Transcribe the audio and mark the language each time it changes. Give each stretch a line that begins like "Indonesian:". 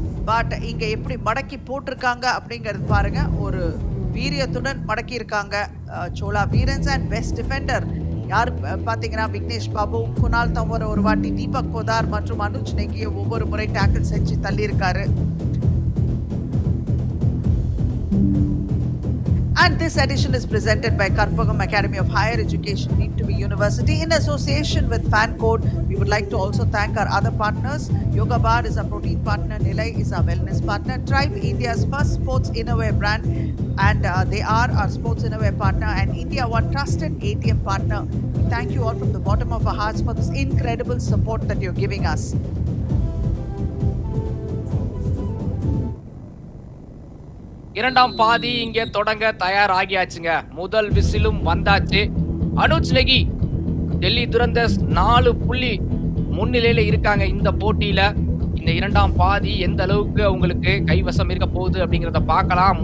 Tamil: But இங்க எப்படி மடக்கி போட்டிருக்காங்க அப்படிங்கிறது பாருங்க. ஒரு வீரியத்துடன் மடக்கி இருக்காங்க சோலா வீரன்ஸ். அண்ட் பெஸ்ட் டிஃபெண்டர் யார் பார்த்தீங்கன்னா விக்னேஷ் பாபு, குணால் தம்பர் ஒரு வாட்டி, தீபக் போதார் மற்றும் அனுஜ் நெகியை ஒவ்வொரு முறை டேக்கிள் செஞ்சு தள்ளியிருக்காரு.
English: And this edition is presented by Karpagam Academy of Higher Education, Deemed to be University, in association with FanCode. We would like to also thank our other partners. Yoga Bar is our protein partner, Nilay is our wellness partner, Tribe, India's first sports innovative brand, and they are our sports innovative partner, and India One trusted ATM partner. We thank you all from the bottom of our hearts for this incredible support that you're giving us.
Tamil: இரண்டாம் பாதி இங்க தொடங்க தயாராகியாச்சுங்க. முதல் விசிலும் வந்தாச்சு. அனுஜ் நெகி டெல்லி துரந்தர்ஸ் 4 புள்ளி முன்னிலையில இருக்காங்க இந்த போட்டியில. இந்த இரண்டாம் பாதி எந்த அளவுக்கு உங்களுக்கு கைவசம் இருக்க போகுது அப்படிங்கறத பார்க்கலாம்.